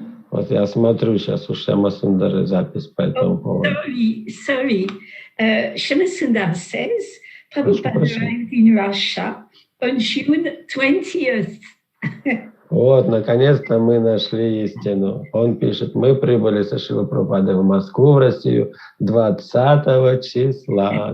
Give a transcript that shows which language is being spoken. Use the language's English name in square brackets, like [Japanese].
[Russian] Вот я смотрю сейчас у Шама Сундары запись по этому поводу. [English] Sorry. Shama Sundar says Prabhupada arrived in Russia on June 20th. [Russian] Вот, наконец-то мы нашли истину. Он пишет, мы прибыли со Шрилой Прабхупадой в Москву, в Россию, 20 числа.